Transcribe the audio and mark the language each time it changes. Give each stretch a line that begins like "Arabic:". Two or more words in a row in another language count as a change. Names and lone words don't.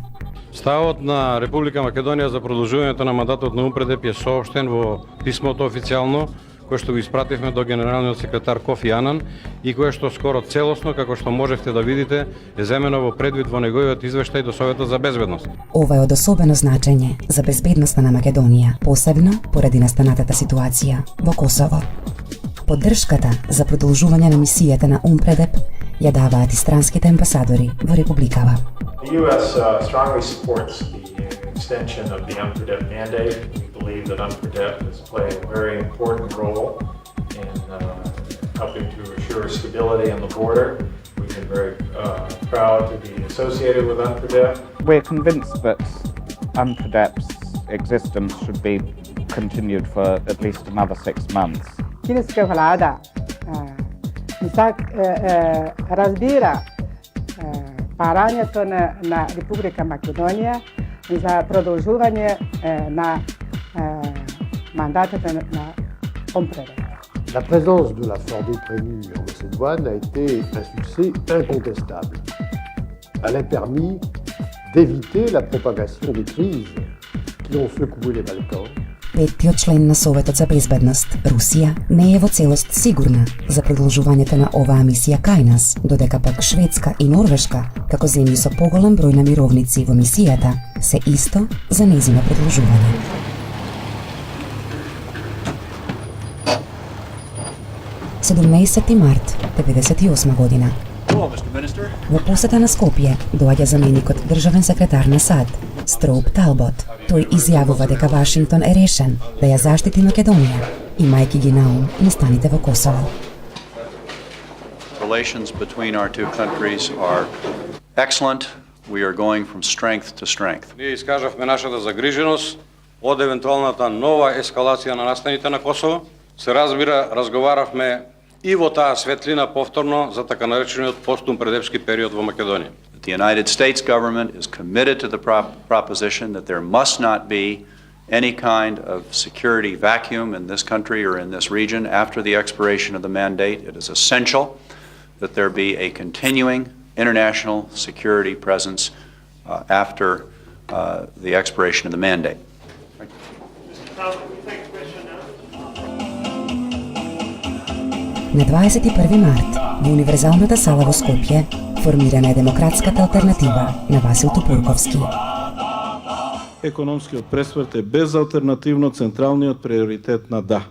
Macedonian: Ставот на Република Македонија за продолжувањето на мандатот на УМПРЕДЕП е соопштен во писмото официјално кое што го испративме до генералниот секретар Кофи Анан и кое што скоро целосно, како што можевте да видите, е земено во предвид во неговиот извештај до Советот за безбедност. Ова е од особено значење за безбедноста на Македонија, посебно поради настанатата ситуација во Косово. Поддршката за продолжување на мисијата на УМПРЕДЕП ја даваат и странските амбасадори во републикава.
English: The U.S. Strongly supports the extension of the UNPREDEP mandate. We believe that UNPREDEP has played a very important role in helping to assure stability on the border. We've been very proud to be associated with UNPREDEP. We're convinced that UNPREDEP's existence should be continued for at least another 6 months.
Macedonian: Кинеска влада разбира парањето на Република Македонија за продолжување на мандатот на УМПРЕДЕП.
French: La présence de la Fordée prévue en Macédoine a été un succès incontestable. Elle a permis d'éviter la propagation des crises qui ont secoué les Balkans.
Macedonian: Петтиот член на Советот за безбедност, Русија, не е во целост сигурна за продолжувањето на оваа мисија кај нас, додека пак Шведска и Норвешка, како земји со поголем број на мировници во мисијата, се исто за нејзино продолжување. март 1998 година. Во посета на Скопје доаѓа заменикот државен секретар на САД, Строуп Талбот. Тој изјавува дека Вашингтон е решен да ја заштити Македонија, имајќи ги на ум настаните во Косово.
English: Relations between our two countries are excellent. We are going from strength to strength.
Macedonian: Ние искажавме нашата загриженост од евентуалната нова ескалација на настаните на Косово. Се разбира, разговаравме и во таа светлина повторно за така наречениот постумпредепски период во Македонија.
English: The United States government is committed to the proposition that there must not be any kind of security vacuum in this country or in this region after the expiration of the mandate. It is essential that there be a continuing international security presence after the expiration of the mandate.
Macedonian: На 21 март во Универзалната сала во Скопје Формирана е демократската алтернатива на Васил Тупурковски. Економскиот пресврт е безалтернативно централниот приоритет на ДА.